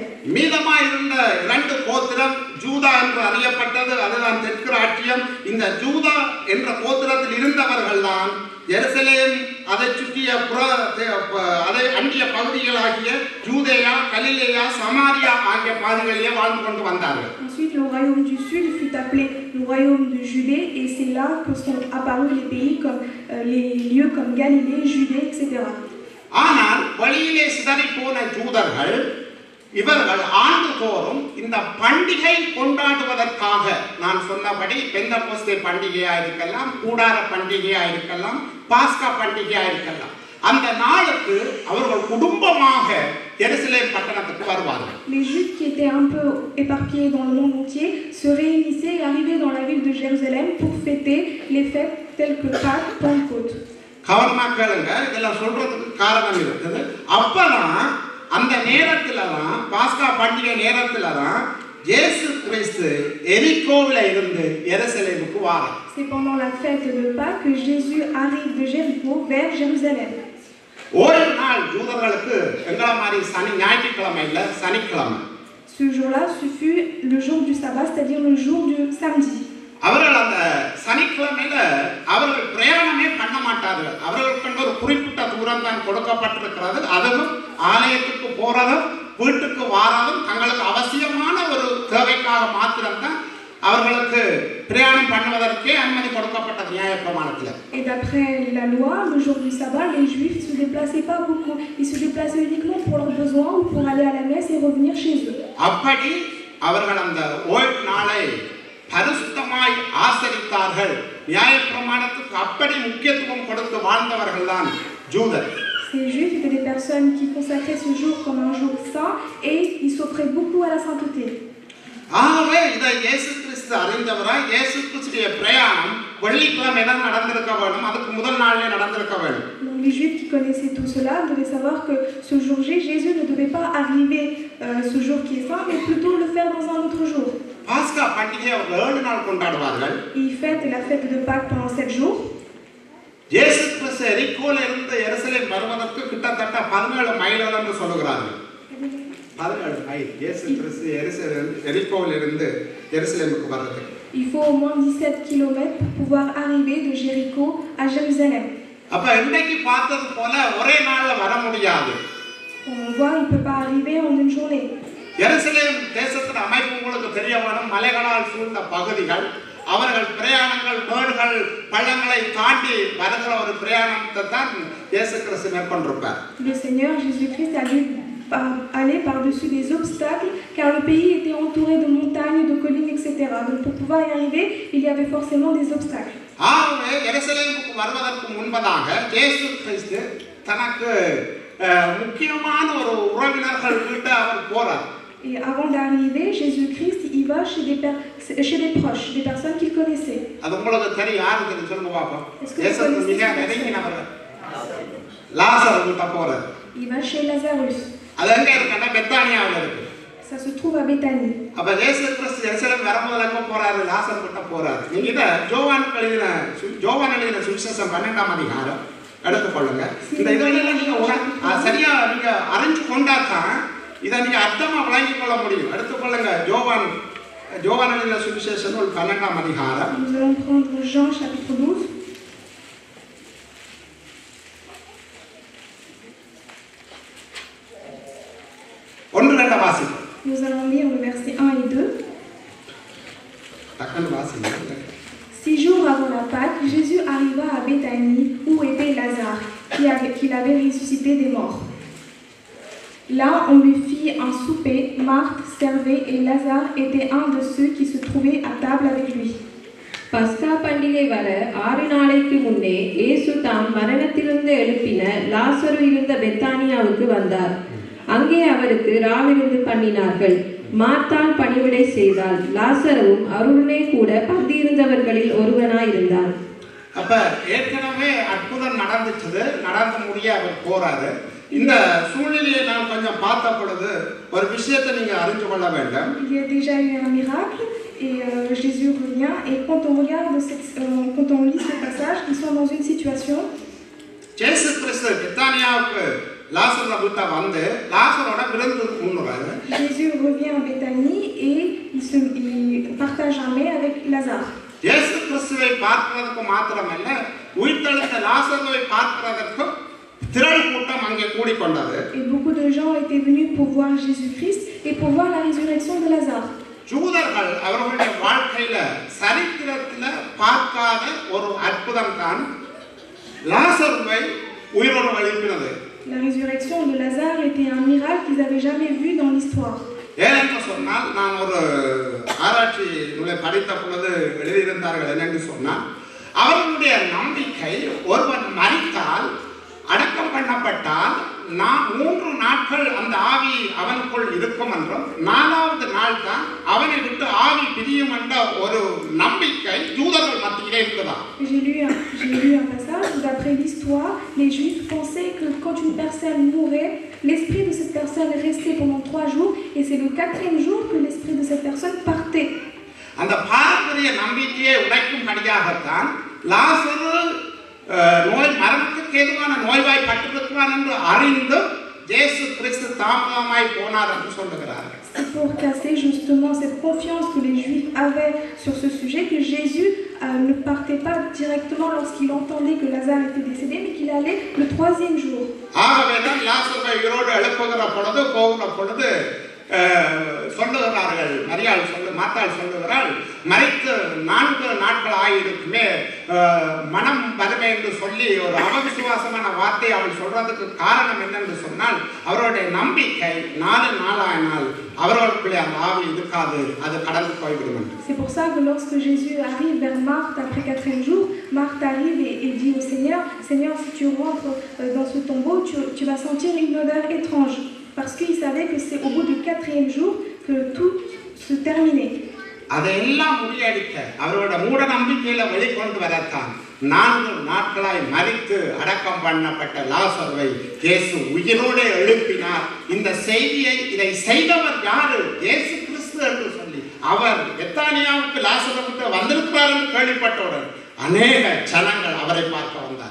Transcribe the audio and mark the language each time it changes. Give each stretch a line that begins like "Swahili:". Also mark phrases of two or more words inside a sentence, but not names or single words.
Tamil: மீதமாய் இருந்த 2 கோத்திரம் ஜூதா என்று அறியப்பட்டது. அதுதான் தெற்கு ராஜ்யம். இந்த ஜூதா என்ற கோத்திரத்தில் இருந்தவர்கள் தான் எருசலேம் அதை சுற்றிய அதை அண்டிய பகுதிகளாகிய ஜூதேயா, கலிலேயா, சமாரியா ஆகிய பகுதிகளிலே வாழ்ந்து கொண்டு வந்தார்கள்.
French: Ensuite le royaume du sud fut appelé le royaume de Judée et c'est là que sont apparus les pays comme les lieux comme Galilée, Judée, etc.
Tamil: ஆனால் வழியிலே சிதறி போன ஜூதர்கள் இவர்கள் ஆண்டுதோறும் இந்த பண்டிகை கொண்டாடுவதற்காக நான் சொன்னபடி பெந்தகோஸ்தே பண்டிகையா இருக்கலாம், கூடார பண்டிகையா இருக்கலாம், பாஸ்கா பண்டிகையா இருக்கலாம், அந்த நாளுக்கு அவர்கள் குடும்பமாக எருசலேம் பட்டணத்துக்கு வருவார்கள்.
French: Les Juifs qui étaient un peu éparpillés dans le monde entier se réunissaient et arrivaient dans la ville de Jérusalem pour fêter les fêtes telles que Pâques, Pentecôte.
Tamil: கவனமா கேளுங்க, இதெல்லாம் சொல்றதுக்கு காரணம் இருக்குது. அப்பதான் அந்த நேரத்துல தான் பாஸ்கா பண்டிகை நேரத்துல தான் இயேசு கிறிஸ்து எரிகோவில இருந்து எருசலேமுக்கு வரார்.
French: C'est pendant la fête de Pâques que Jésus arrive de Jéricho vers Jérusalem.
Tamil: ஓய்வு நாள் ஜூதர்களுக்கு எங்கள மாதிரி சனி ஞாயிற்றுக்கிழமை இல்ல, சனிக்கிழமை.
French: Ce jour-là, ce fut le jour du sabbat, c'est-à-dire le jour du samedi.
Tamil: அவர்கள் அந்த சனிக்கிழமையில அவர்கள் பிரயாணமே பண்ண மாட்டார்கள். அவர்களுக்கு ஒரு குறிப்பிட்ட தூரம் தான் கொடுக்கப்பட்டிருக்கிறது. அதுவும் ஆலயத்துக்கு போறதும் வீட்டுக்கு வாரதும் தங்களுக்கு அவசியமான ஒரு தேவைக்காக மாத்திரம்தான் அவர்களுக்கு பிரயாணம் பண்ணுவதற்கே அனுமதி கொடுக்கப்பட்டது நியாயப்பிரமாணத்தில்.
French: Et d'après la loi, le jour du sabbat, les Juifs se déplaçaient pas beaucoup. Ils se déplaçaient uniquement pour leurs besoins ou pour aller à la messe et revenir chez eux.
Tamil: அப்படி அவர்கள் அந்த ஓய்வு நாளை பரிசுத்தமாய் ஆசரித்தார்கள். நியாயப்பிரமாணத்துக்கு அப்படி முக்கியத்துவம் கொடுத்து வாழ்ந்தவர்கள் தான் ஜூதர்.
French: Ces Juifs étaient des personnes qui consacraient ce jour comme un jour saint et ils s'offraient beaucoup à la sainteté.
Tamil: ஆகவே இதை இயேசு கிறிஸ்து அறிந்தவராய் இயேசு கிறிஸ்துடைய பிரயாணம் வெள்ளிக்கிழமை தான் நடந்திருக்க வேண்டும். அதுக்கு முதல் நாளிலே நடந்திருக்க வேண்டும்.
French: Les Juifs qui connaissaient tout cela devaient savoir que ce jour J, Jésus ne devait pas arriver ce jour qui est saint, mais plutôt le faire dans un autre jour.
Tamil: பாஸ்கா பண்டிகை அவர்கள் 7 நாள் கொண்டாடுவார்கள்.
French: Ils fêtent la fête de Pâques pendant 7 jours.
Tamil: இயேசு கிறிஸ்து எரிகோல இருந்து எருசலேம் வருவதற்கு கிட்டத்தட்ட 17 மைல்கள் என்று சொல்கிறார்கள். 17 மைல் இயேசு கிறிஸ்து எரிகோல இருந்து எருசலேமுக்கு வருவதற்கு.
French: Il faut au moins 17 km pour pouvoir arriver de Jéricho à Jérusalem.
Tamil: அப்ப இன்னைக்கு பார்த்தது போல ஒரே நாள்ல வர முடியாது.
French: On voit, il peut pas arriver en une journée.
Tamil: எருசலேம் தேசத்தின் அமைப்பு உங்களுக்கு தெரிய வேணும். மலைகளால் சூழ்ந்த பகுதிகள், அவர்கள் பிரயாணங்கள் மேடுகள் பள்ளங்களை தாண்டி வருகிற ஒரு பிரயாணத்தை தான் இயேசு கிறிஸ்து மேற்கொண்டிருப்பார்.
French: Le Seigneur Jésus-Christ a dû aller par-dessus des obstacles car le pays était entouré de montagnes, de collines, etc. Donc pour pouvoir y arriver, il y avait forcément des obstacles.
Tamil: ஆகவே எருசலேமுக்கு வருவதற்கு முன்பதாக இயேசு கிறிஸ்து தனக்கு முக்கியமான ஒரு உறவினர்கள் வீட்டை அவர் போறார்.
French: Et avant d'arriver, Jésus-Christ, il va chez des proches, des personnes qu'il connaissait.
Tamil: அது உங்களுக்கு தெரியும், யாருக்கு தெரியும் சொல்லுங்க பாப்போம். இயேசு மிக நெருங்கினவர் லாசர் வீட்டை போறார்.
French: Il va chez Lazarus.
Tamil: அது எங்க இருக்குன்னா பெத்தானியாவில் இருக்கு.
French: Ça se trouve à Béthanie.
Tamil: அப்ப இயேசு கிறிஸ்து எருசலேம் வரும்போது எங்க போறாரு? லாசர் வீட்டை போறாரு. நீங்க இத யோவான் எழுதின சுவிசேஷம் 12ஆம் அதிகாரம் எடுத்துக்கொள்ளுங்க. இந்த இதெல்லாம் நீங்க சரியா நீங்க அறிஞ்சு கொண்டாதான் இதை நீங்க அர்த்தமா விளங்கிக் கொள்ள முடியும். எடுத்துக்கொள்ளுங்க யோவான் எழுதின சுவிசேஷம் 12ஆம் அதிகாரம்.
French: Nous allons prendre Jean chapitre 12. Nous allons lire le verset 1 et 2. 6 jours avant la Pâque, Jésus arriva à Béthanie où était Lazare, qu'il avait ressuscité des morts. Là, on lui fit un souper, Marthe servait et Lazare était un de ceux qui se trouvaient à table avec lui.
Tamil: பஸ்கா பண்டிகை வர 6 நாளைக்கு முன்னே இயேசு தாம் மரணத்திலிருந்து எழுப்பின லாசரு இருந்த பெத்தானியாவுக்கு வந்தார். அங்கே அவருக்கு ராவிருந்து பண்ணினார்கள். மார்த்தாள் பணிவிடை செய்தாள். லாசருவும் அவருடனே கூட பந்தியிருந்தவர்களில் ஒருவனாயிருந்தான். அப்ப ஏற்கனவே அற்புதம் நடந்துச்சு, நடந்து முடிய அவர் போறாரு. இந்த சூழ்நிலையை நாம் கொஞ்சம் பார்த்த பொழுது ஒரு விஷயத்தை நீங்க அறிந்து கொள்ள வேண்டும்.
French: Il y a déjà eu un miracle et Jésus revient et quand on regarde quand on lit ce passage, ils sont dans une situation.
Tamil: இயேசு கிறிஸ்து பெத்தானியாவுக்கு லாசரை விட்டு வந்து லாசரோட விருந்து உண்ணுறாரு.
French: Jésus revient à Béthanie et il partage un mets avec Lazare.
Tamil: இயேசு கிறிஸ்துவை பார்க்கிறதுக்கு மாத்திரமல்ல உயிர்த்தெழுந்த லாசரை பார்க்கிறதற்கு திரள் கூட்டம் அங்கே கூடிக்கொண்டது.
French: Et beaucoup de gens étaient venus pour voir Jésus-Christ et pour voir la résurrection de Lazare.
Tamil: யூதர்கள் அவர்களுடைய வாழ்க்கையில சரித்திரத்துல பார்க்காத ஒரு அற்புதம் தான் லாசரை உயிரோடு எழுப்பினது.
French: La résurrection de Lazare était un miracle qu'ils n'avaient jamais vu dans l'histoire.
Tamil: ஏனென்று சொன்னால் நான் ஒரு ஆராய்ச்சி நூலை படித்த பொழுது எழுதியிருந்தார்கள் என்னென்று சொன்னால் அவர்களுடைய நம்பிக்கை ஒருவன் மரித்தால் அடக்கம் பண்ணப்பட்டால் 3 நாட்கள் அந்த ஆவி அவனுக்குள் இருக்கும் என்றும் 4வது நாள் தான் அவனை விட்டு ஆவி பிரியும் என்ற ஒரு நம்பிக்கை யூதர்கள் மத்தியிலே இருந்ததா.
French: J'ai lu un passage où d'après l'histoire, les Juifs pensaient que quand une personne mourait, l'esprit de cette personne restait pendant 3 jours et c'est le 4e jour que l'esprit de cette personne partait.
Tamil: அந்த பாரம்பரிய நம்பிக்கையை உடைக்கும்படியாகத்தான் லாசரு நோய் மரணத்துக்கு ஏதுவான நோய்வாய் பட்டிருக்கிறான் என்று அறிந்து இயேசு கிறிஸ்து தாமதமாய் போனார் என்று சொல்லுகிறார்கள்.
French: C'est pour casser justement cette confiance que les Juifs avaient sur ce sujet que Jésus ne partait pas directement lorsqu'il entendait que Lazare était décédé, mais qu'il allait le 3e jour.
Tamil: ஆகவேதான் லாசரை உயிரோடு எழுப்புகிற பொழுது போகிற பொழுது சொல்லுகிறார்கள் மாத்தாள் சொல்லுகிறாள் மரித்து 4 நாட்கள் ஆகியிருக்குமே மனம் வருமே என்று சொல்லி ஒரு அவவிசுவாசமான வார்த்தை அவள் சொல்றதுக்கு காரணம் என்னென்று சொன்னால் அவருடைய நம்பிக்கை 4 நாளாயினால் அவர்களுக்குள்ளே அந்த ஆவி இருக்காது, அது கடந்து போய்விடும் என்று.
French: C'est pour ça que lorsque Jésus arrive vers Marthe après 4e jour, Marthe arrive et dit au Seigneur, Seigneur, si tu rentres dans ce tombeau, tu vas sentir une odeur étrange. Parce qu'il savait que c'est au bout du 4e jour que tout se terminait.
Tamil: அதெல்லாம் முறியடிக்க அவரோட மூட நம்பிக்கையில வெளிக்கொண்டு வரத்தான் 4 நாட்களாய் மரித்து அடக்கம் பண்ணப்பட்ட லாசரை இயேசு உயிரோடு எழுப்பினார். இந்த செய்தியை இதை செய்தவர் யாரு? இயேசு கிறிஸ்து என்று சொல்லி அவர் பெத்தானியாவுக்கு லாசரை விட்டு வந்திருக்கிறார் என்று கேள்விப்பட்டவுடன் அநேக ஜனங்கள் அவரை பார்க்க வந்தார்.